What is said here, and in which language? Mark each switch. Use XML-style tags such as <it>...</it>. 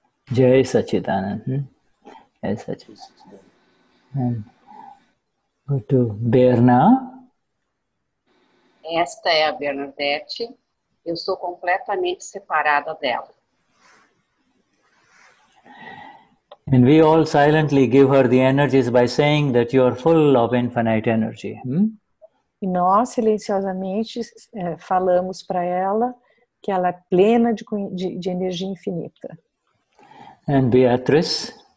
<en>Jai Sachidanand. Jai Sachidanand. And go to Berna.</en> <pt>Esta é a Bernadette. Eu sou completamente separada dela.</pt> <en>And we all silently give her the energies by saying that you are full of infinite energy.</en> <pt>E nós, silenciosamente, falamos para ela que ela é plena de energia infinita.</pt> <en>And Beatrice.</en>